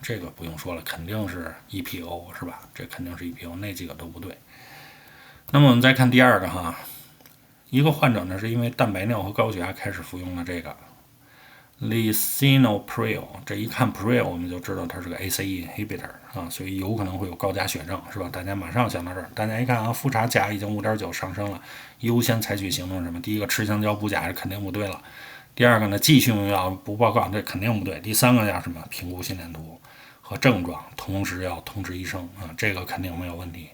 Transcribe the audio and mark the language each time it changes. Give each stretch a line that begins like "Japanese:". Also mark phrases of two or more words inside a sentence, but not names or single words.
Chinese: 這個不用說了，肯定是 EPO 是吧？这肯定是 EPO， 那幾個都不对。那麼我們再看第二個一個患者呢是因為蛋白尿和高血壓開始服用了這個 lisinopril， 這一看 pril 我們就知道它是個
English: ACE inhibitor
Chinese: 所以有可能會有高鉀血症是吧？大家馬上想到這兒，大家一看複查鉀已經 5.9 上升了，優先採取行動是什麼？第一個吃香蕉補鉀是肯定不對了。第二個呢，繼續用藥不報告，這肯定不對。第三個要什麼？評估心電圖和症狀，同時要通知醫生這個肯定沒有問題。